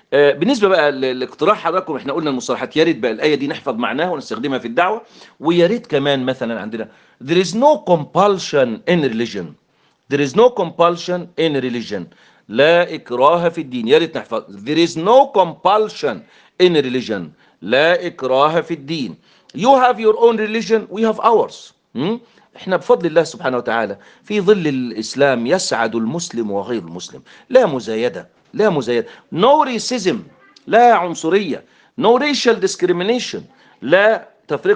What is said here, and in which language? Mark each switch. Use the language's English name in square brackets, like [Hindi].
[Arabic] بالنسبه بقى للاقتراح حضراتكم احنا قلنا المصطلحات، يا ريت بقى الايه دي نحفظ معناها ونستخدمها في الدعوه، ويا ريت كمان مثلا عندنا [English] there is no compulsion in religion, [Arabic] there is no compulsion in religion، لا اكراه في الدين. يا ريت نحفظ [English] there is no compulsion in religion, [Arabic] لا إكراه في الدين. [English] You have your own religion, we have ours. [Arabic] إحنا بفضل الله سبحانه وتعالى في ظل الإسلام يسعد المسلم وغير المسلم. لا مزايدة، لا مزايدة. [English] No racism, [Arabic] لا عنصرية. [English] No racial discrimination, [Arabic] لا تفرقة.